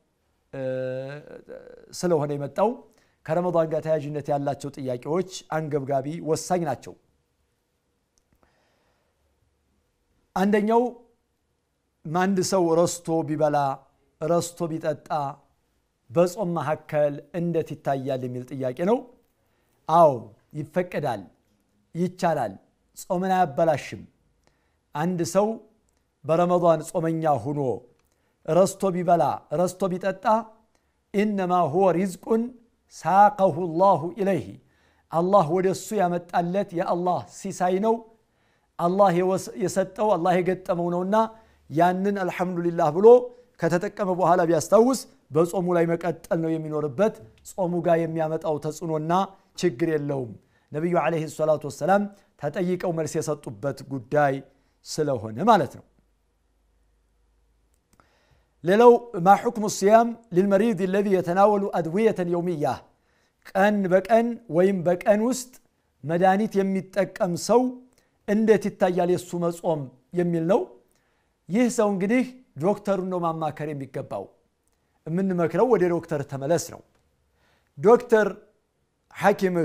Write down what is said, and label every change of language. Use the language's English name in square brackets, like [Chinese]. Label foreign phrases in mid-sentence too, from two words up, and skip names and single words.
[Amharic] ስለሆነ የመጣው ከረመዳን ጋር ተያያዥነት ያላቸው ጥያቄዎች አንገብጋቢ ወሳኝ ናቸው አንደኛው ማንድ ሰው ረስቶ ቢበላ ረስቶ ቢጠጣ በጾም መሐከል እንዴት ይታያል የሚል ጥያቄ ነው አው ይፈቀዳል ይቻላል ጾምን አያበላሽም አንድ ሰው በረመዳን ጾመኛ ሆኖ ረስቶ ቢበላ ረስቶ ቢጠጣ [Arabic] انما هو رزق ساقه الله اليه [Amharic] الله ወደሱ ያመጣለት የአላህ ሲሳይ ነው አላህ የሰጠው አላህ የገጠመው ነውና ያንን አልহামዱሊላህ ብሎ ከተጠቀመ በኋላ ቢያስታውስ በጾሙ ላይ መቀጠል ነው የሚኖርበት ጾሙ ጋር የሚያመጣው ተጽኖና ችግር የለውም ነብዩ አለይሂ ሰላቱ ወሰለም ተጠይቀው መልስ የሰጡበት ጉዳይ ስለሆነ ማለት ነው ሌላው [Arabic] ما حكم الصيام للمريض الذي يتناول أدوية يومية [Amharic] ቀን በቀን ወይም በቀን ውስጥ መድኃኒት የሚጠቀም ሰው እንዴት ይታያል የሱ መጾም የሚል ነው ይህ ሰው እንግዲህ ዶክተሩን ነው ማማከር የሚገባው የምንመክረው ወደ ዶክተር ተመለስ ነው ዶክተር ሐኪምህ